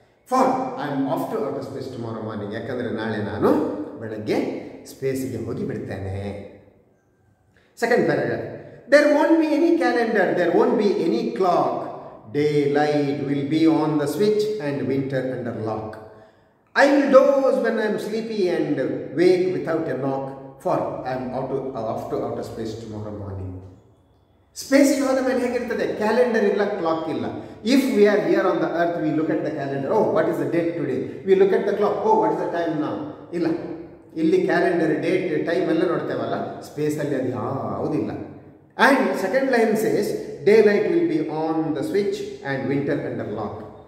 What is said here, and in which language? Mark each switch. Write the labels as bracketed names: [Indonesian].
[English] For I am off to outer space tomorrow morning. [Kannada] ಯಾಕಂದರೆ ನಾಳೆ ನಾನು ಬೆಳಗ್ಗೆ ಸ್ಪೇಸಿಗೆ ಹೋಗಿ ಬಿಡ್ತೇನೆ. [English] Second paragraph. There won't be any calendar, there won't be any clock, daylight will be on the switch and winter under lock. I will doze when I am sleepy and wake without a knock, for I am off to outer space tomorrow morning. [Kannada] ಸ್ಪೇಸಿಗೆ ಹೋದ ಮೇಲೆ ಹೇಗಿರ್ತದೆ? Calendar ಇಲ್ಲ, clock ಇಲ್ಲ. [English] If we are here on the earth, we look at the calendar, oh what is the date today, we look at the clock, oh what is the time ನಾವು. [Kannada] ಇಲ್ಲ, ಇಲ್ಲಿ calendar, date, time ಎಲ್ಲ ನೋಡ್ತೇವಲ್ಲ, ಸ್ಪೇಸಲ್ಲಿ ಅದು ಯಾವುದಿಲ್ಲ. [English] And second line says daylight will be on the switch and winter under lock.